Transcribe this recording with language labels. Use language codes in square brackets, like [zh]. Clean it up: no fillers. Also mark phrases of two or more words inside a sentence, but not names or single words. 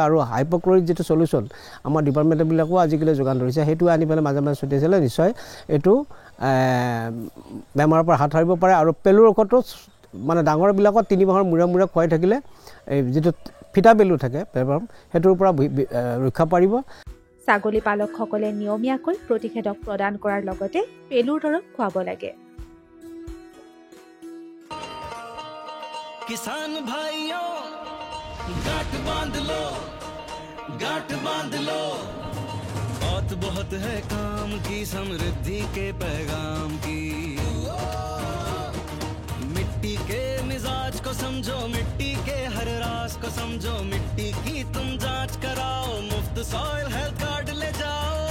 [as] আৰু হাইপ'ক্লৰিক যিটো চলিউশ্যন আমাৰ ডিপাৰ্টমেণ্টবিলাকো আজিকালি যোগান ধৰিছে, সেইটো আনি পেলাই মাজে মাজে ছটিয়াইছিলে নিশ্চয় এইটো বেমাৰৰ পৰা হাত সাৰিব পাৰে। আৰু পেলুৰ ঔষধটো মানে ডাঙৰবিলাকত 3 মাহৰ মূৰে মূৰে খুৱাই থাকিলে এই যিটো ফিটা পেলু থাকে সেইটোৰ পৰা ৰক্ষা পাৰিব। ছাগলী পালকসকলে নিয়মীয়াকৈ প্ৰতিষেধক প্ৰদান কৰাৰ লগতে পেলুৰ দৰৱ খুৱাব লাগে। [hi] किसान भाइयों गांठ बांध लो, गांठ बांध लो, बहुत बहुत है काम की, समृद्धि के पैगाम की। मिट्टी के मिजाज को समझो, मिट्टी के हर राज को समझो, मिट्टी की तुम जांच कराओ, मुफ्त [en] soil health card [hi] ले जाओ।